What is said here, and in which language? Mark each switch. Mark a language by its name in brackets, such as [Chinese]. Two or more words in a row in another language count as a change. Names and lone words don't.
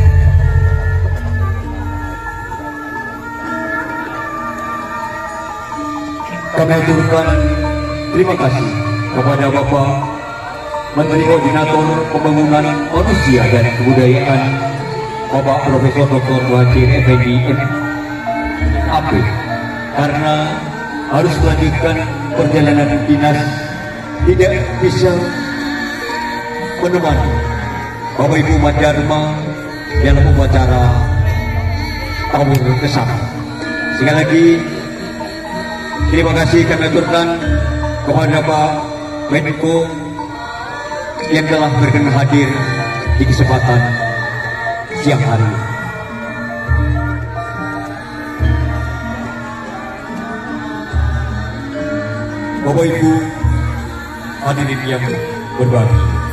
[Indonesian] Kami aturkan terima kasih kepada Bapak Menteri Koordinator Pembangunan Manusia dan Kebudayaan, Bapak Profesor Dr. Muhajir Effendi M.A.P. karena harus melanjutkan perjalanan dinas, tidak bisa menemani Bapak Ibu Madharma dalam upacara tawur kesam. Sekali lagi terima kasih kami aturkan kepada Pak Menko yang telah berkenan hadir di kesempatan siang hari. Bapak Ibu hadirin yang berbahagia,